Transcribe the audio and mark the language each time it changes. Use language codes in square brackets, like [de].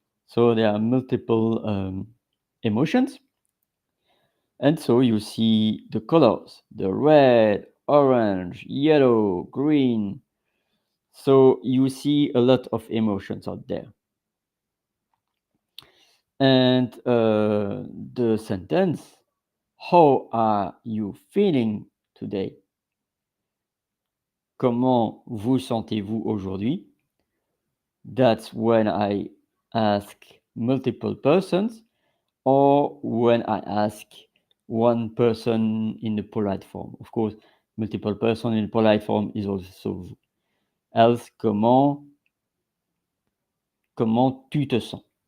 [en] So there are multiple emotions. And so you see the colors, the red, orange, yellow, green. So you see a lot of emotions out there. And the sentence, how are you feeling today? [fr] Comment vous sentez-vous aujourd'hui? [en] That's when I ask multiple persons, or when I ask one person in the polite form. Of course, multiple person in polite form is also vous. [fr] Else, comment tu te sens?